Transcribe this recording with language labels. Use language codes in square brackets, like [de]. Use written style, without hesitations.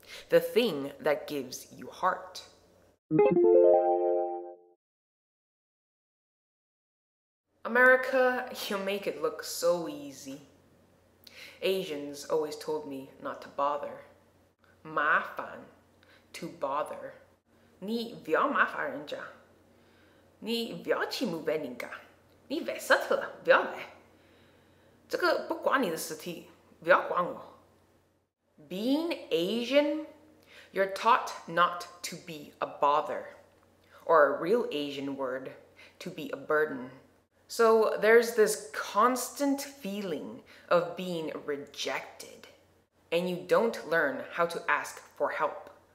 [en] The thing that gives you heart. America, you make it look so easy. Asians always told me not to bother. [zh] 麻烦 [en] to bother. [zh] 你不要麻烦人家，你不要欺负别人家，你烦死透了，不要来。这个不关你的事体，不要管我。 [en] Being Asian, you're taught not to be a bother, or a real Asian word, to be a burden. So there's this constant feeling of being rejected, and you don't learn how to ask for help.